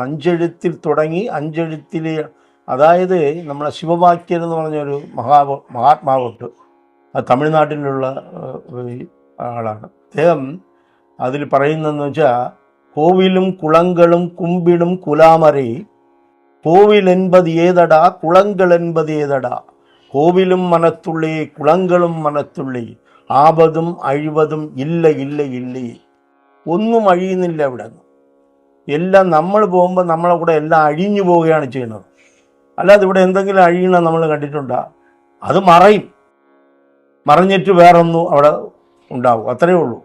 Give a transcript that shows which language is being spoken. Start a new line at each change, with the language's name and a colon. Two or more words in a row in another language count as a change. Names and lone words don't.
Malayalam: 5 എഴുത്തിൽ തുടങ്ങി 5 എഴുത്തിൽ, അതായത് നമ്മളെ ശിവവാക്യർ എന്ന് പറഞ്ഞൊരു മഹാത്മാവുണ്ട്. അത് തമിഴ്നാട്ടിലുള്ള ആളാണ്. അദ്ദേഹം അതിൽ പറയുന്നതെന്ന് വെച്ചാൽ,
Tamil: கோவிலும் குளங்களும் கும்பிடும் குலாமரே, കോവിൽ என்பது ஏதடா குளங்கள் என்பது ஏதடா, கோவிலும் மனத்துள்ளே குளங்களும் மனத்துள்ளே, ஆபதும் அழிவதும் இல்ல இல்ல இல்லே.
Malayalam: ഒന്നും അഴിയുന്നില്ല ഇവിടെ. എല്ലാം നമ്മൾ പോകുമ്പോൾ നമ്മളെ കൂടെ എല്ലാം അഴിഞ്ഞു പോവുകയാണ് ചെയ്യുന്നത്. അല്ലാതെ ഇവിടെ എന്തെങ്കിലും അഴിയണം നമ്മൾ കണ്ടിട്ടുണ്ടോ? അത് മറഞ്ഞിട്ട് വേറൊന്നും അവിടെ ഉണ്ടാവും, അത്രയേ ഉള്ളൂ.